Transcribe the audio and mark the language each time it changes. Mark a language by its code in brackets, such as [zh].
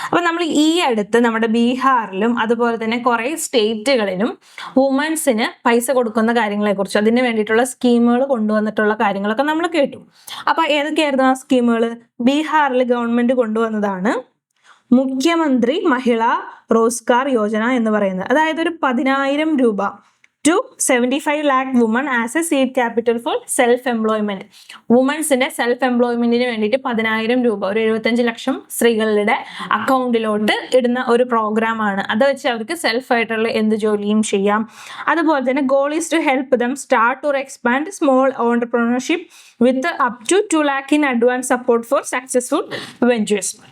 [ml] അപ്പം നമ്മൾ ഈ അടുത്ത് നമ്മുടെ ബീഹാറിലും അതുപോലെ തന്നെ കുറേ സ്റ്റേറ്റുകളിലും വുമൻസിന് പൈസ കൊടുക്കുന്ന കാര്യങ്ങളെക്കുറിച്ച്, അതിന് വേണ്ടിയിട്ടുള്ള സ്കീമുകൾ കൊണ്ടുവന്നിട്ടുള്ള കാര്യങ്ങളൊക്കെ നമ്മൾ കേട്ടു. അപ്പൊ ഏതൊക്കെയായിരുന്നു ആ സ്കീമുകൾ? ബീഹാറിൽ ഗവൺമെന്റ് കൊണ്ടുവന്നതാണ് മുഖ്യമന്ത്രി മഹിളാ റോസ്ഗാർ യോജന എന്ന് പറയുന്നത്. അതായത് ഒരു 10,000 രൂപ [en] to 75 lakh women as a seed capital for self-employment. [ml] വുമൻസിന്റെ self എംപ്ലോയ്മെന്റിന് വേണ്ടിയിട്ട് 10,000 രൂപ, ഒരു 75 ലക്ഷം സ്ത്രീകളുടെ അക്കൗണ്ടിലോട്ട് ഇടുന്ന ഒരു പ്രോഗ്രാമാണ്. അത് വെച്ച് അവർക്ക് സെൽഫ് ആയിട്ടുള്ള എന്ത് ജോലിയും ചെയ്യാം. അതുപോലെ തന്നെ [en] Goal is to help them start or expand small entrepreneurship with up to 2 lakh in advance support for successful ventures.